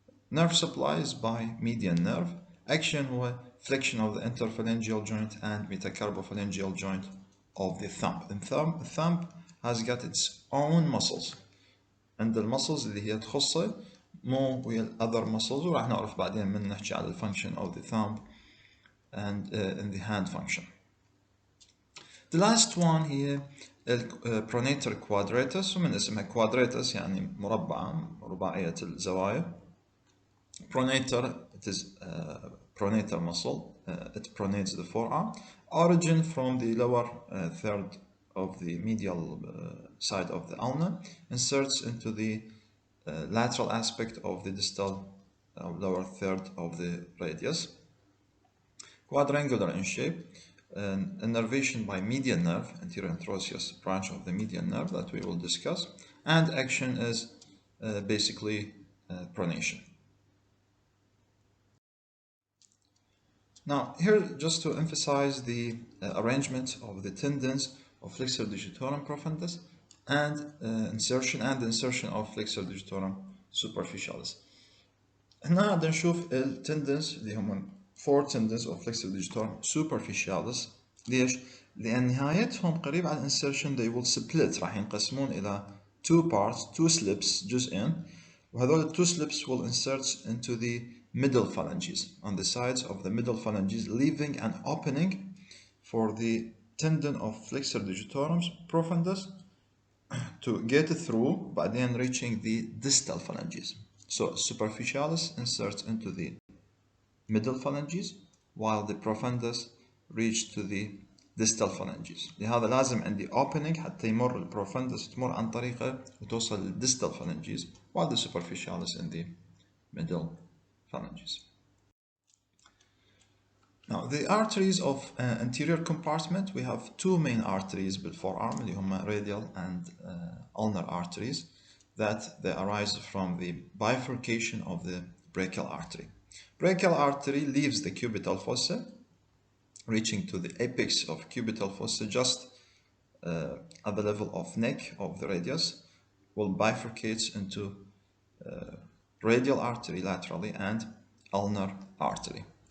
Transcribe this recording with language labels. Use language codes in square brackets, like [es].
[en] Nerve supply is by median nerve. Action هو flexion of the interphalangeal joint and metacarbophalangeal joint of the thumb. The thumb has got its own muscles, and the muscles [ar] اللي هي تخصه مو ويا [en] other muscles، [ar] وراح نعرف بعدين من نحكي على [en] function of the thumb and in the hand function. The last one [ar] هي pronator quadratus، ومن اسمها quadratus يعني مربعة رباعية الزوايا. [en] Pronator, it is pronator muscle, it pronates the forearm. Origin from the lower third of the medial side of the ulna, inserts into the lateral aspect of the distal lower third of the radius. Quadrangular in shape, innervation by median nerve, anterior interosseous branch of the median nerve that we will discuss, and action is basically pronation. Now, here just to emphasize the arrangement of the tendons of flexor digitorum profundus and insertion of flexor digitorum superficialis. [ar] هنا بدنا نشوف التندنز اللي هم [en] 4 tendons of flexor digitorum superficialis. [ar] ليش؟ لأن نهايتهم قريب على [en] insertion they will split، [ar] راح ينقسمون إلى [en] 2 parts, 2 slips [ar] جزئين، وهذول [en] 2 slips will insert into the middle phalanges, on the sides of the middle phalanges, leaving an opening for the tendon of flexor digitorum profundus to get through, [ar] بعدين [en] reaching the distal phalanges. So superficialis inserts into the middle phalanges, while the profundus reach to the distal phalanges. [ar] لهذا لازم عندي opening حتى يمر البروفundus تمر عن طريقه وتوصل للديستال [en] phalanges while the superficialis in the middle phalanges. Now the arteries of anterior compartment, we have two main arteries بالforearm [ar] اللي هما [en] radial and ulnar arteries that they arise from the bifurcation of the brachial artery. Brachial artery leaves the cubital fossa, reaching to the apex of cubital fossa just at the level of neck of the radius, will bifurcate into radial artery laterally and ulnar artery.